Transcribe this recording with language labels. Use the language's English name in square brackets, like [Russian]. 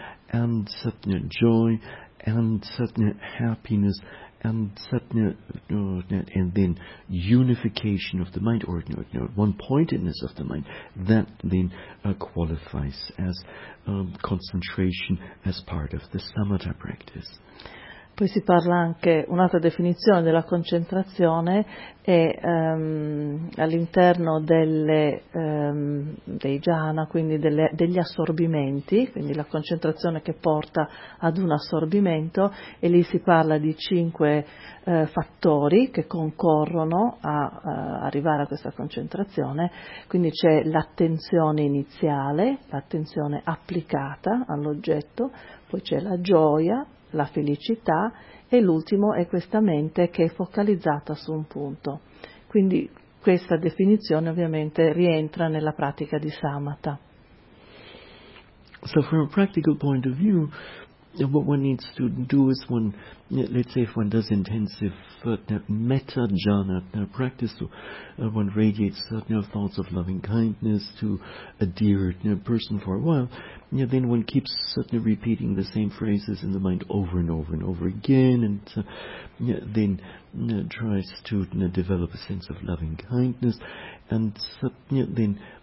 [English] and satna joy, and satna happiness, and satna, and then unification of the mind, or one pointedness of the mind, that then qualifies as concentration as part of the samatha practice. [Italian] Poi si parla anche, un'altra definizione della concentrazione è all'interno dei jhana, quindi degli assorbimenti, quindi la concentrazione che porta ad un assorbimento, e lì si parla di cinque fattori che concorrono a arrivare a questa concentrazione, quindi c'è l'attenzione iniziale, l'attenzione applicata all'oggetto, poi c'è la gioia, la felicità, e l'ultimo è questa mente che è focalizzata su un punto. Quindi questa definizione ovviamente rientra nella pratica di Samatha. [English] So from a practical point of view, what one needs to do is one, let's say if one does intensive metta jhana practice, so one radiates thoughts of loving kindness to a dear person for a while, then one keeps repeating the same phrases in the mind over and over and over again, and then tries to develop a sense of loving kindness, and then